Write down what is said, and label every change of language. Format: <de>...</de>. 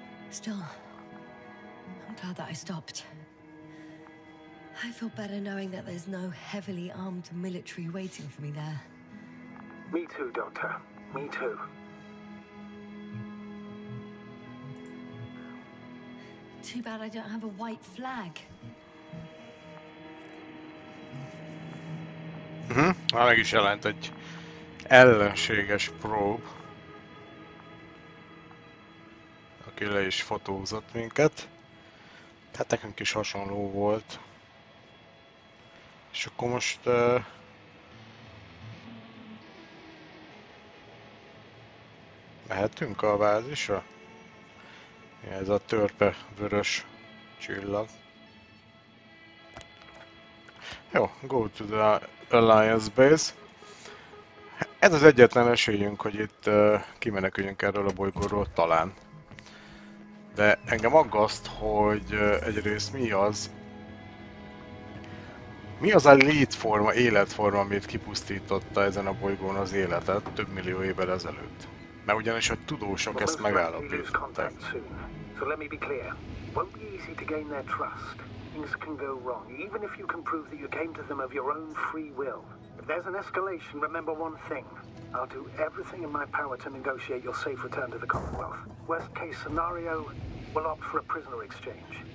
<en>Still, I'm glad that I stopped. I feel better knowing that there's no heavily armed military waiting for me there. Me too, Doctor. Me too. Too bad I don't have a white flag.</en> <hu>Meg is jelent egy ellenséges prób, aki le is fotózott minket. Hát nekünk is hasonló volt. És akkor most... mehetünk a bázisra? Ez a törpe vörös csillag. Jó,</hu> <en>go to the Alliance Base.</en> <hu>Ez az egyetlen esélyünk, hogy itt kimeneküljünk erről a bolygóról talán. De engem aggaszt, hogy egyrészt mi az a létforma, életforma, amit kipusztította ezen a bolygón az életet több millió évvel ezelőtt. Mert ugyanis a tudósok ezt megállapították.</hu> <en>So let me be clear. Won't be easy to gain their trust. Things can go wrong, even if you can prove that you came to them of your own free will. If there's an escalation, remember one thing. I'll do everything in my power to negotiate your safe return to the Commonwealth. Worst case scenario, we'll opt for a prisoner exchange.</en>